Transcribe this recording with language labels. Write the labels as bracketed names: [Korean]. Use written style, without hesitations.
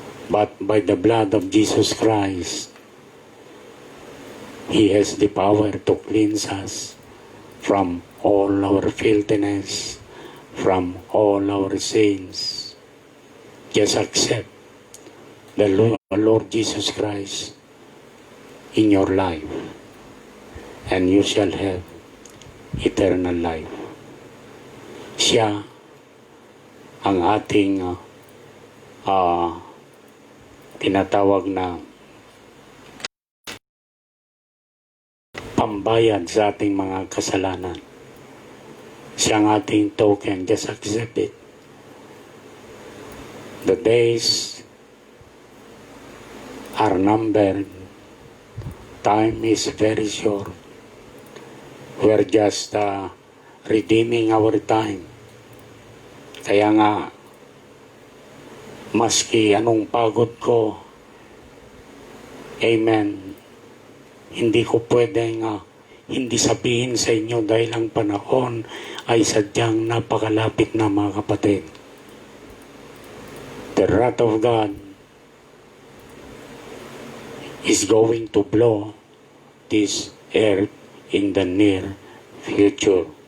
[English] But by the blood of Jesus Christ, He has the power to cleanse us from all our filthiness, from all our sins. Just accept the Lord Jesus Christ in your life, and you shall have eternal life. [Filipino] Siya ang ating tinatawag na pambayad sa ating mga kasalanan. Siya ang ating token. [English] Just accept it. The days are numbered. Time is very short. We're just redeeming our time. [Filipino] Kaya nga, Maski anong pagod ko, amen, hindi ko pwedeng hindi sabihin sa inyo dahil ang panahon ay sadyang napakalapit na, mga kapatid. [English] The wrath of God is going to blow this earth in the near future.